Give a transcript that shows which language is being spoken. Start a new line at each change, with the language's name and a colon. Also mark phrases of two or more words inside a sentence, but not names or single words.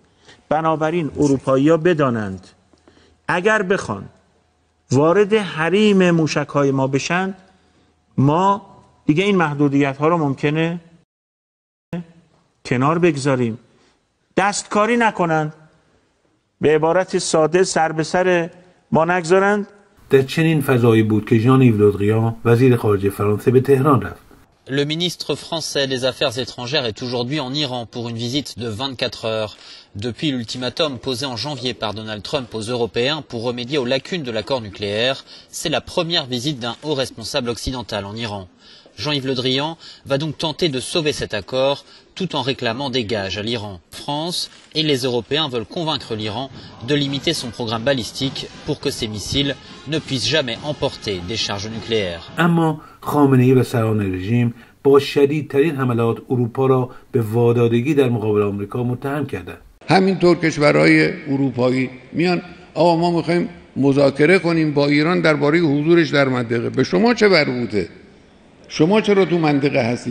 Persian: بنابراین اروپایی‌ها بدانند اگر بخوان وارد حریم موشک‌های ما بشن، ما دیگه این محدودیت‌ها رو ممکنه کنار بگذاریم، دستکاری نکنن، به عبارت ساده سر به سر ما نگذارند. در چنین فضایی بود که ژان-یves Le Drian، وزیر خارجه فرانسه، به تهران رفت.
French: Le ministre français des Affaires étrangères est aujourd'hui en Iran pour une visite de 24 heures. Depuis l'ultimatum posé en janvier par Donald Trump aux Européens pour remédier aux lacunes de l'accord nucléaire, c'est la première visite d'un haut responsable occidental en Iran. Jean-Yves Le Drian va donc tenter de sauver cet accord tout en réclamant des gages à l'Iran. France et les Européens veulent convaincre l'Iran de limiter son programme balistique pour que ses missiles ne puissent jamais emporter des charges nucléaires.
Persian: اما خامنه‌ای و سران رژیم با شدیدترین حملات اروپا را به وادادگی در مقابل آمریکا متهم کردند. همینطور کشورهای اروپایی میان آقا ما میخوایم مذاکره کنیم با ایران درباره حضورش در منطقه. به شما چه مربوطه؟ شما چرا تو منطقه هستید؟